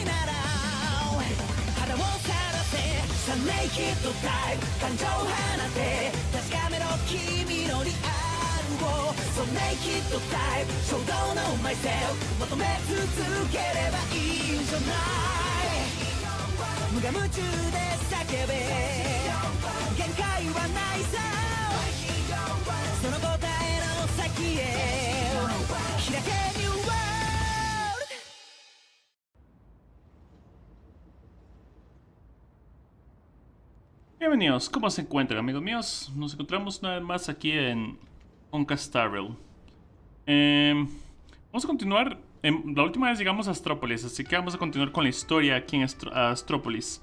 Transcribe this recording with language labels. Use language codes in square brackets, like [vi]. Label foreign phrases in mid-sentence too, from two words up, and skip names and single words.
[ja] なら肌をさらせサンネイキッドタイプ感情放て確かめろ君のリアルをサンネイキッドタイプ衝動のマイセル求め続ければいいんじゃない無我夢中で叫べ限界はないさその答えの先へ開け [en] New World. [es] Bienvenidos, ¿cómo se encuentran amigos míos? Nos encontramos una vez más aquí en Honkai. Vamos a continuar, la última vez llegamos a Astrópolis, así que vamos a continuar con la historia aquí en Astrópolis.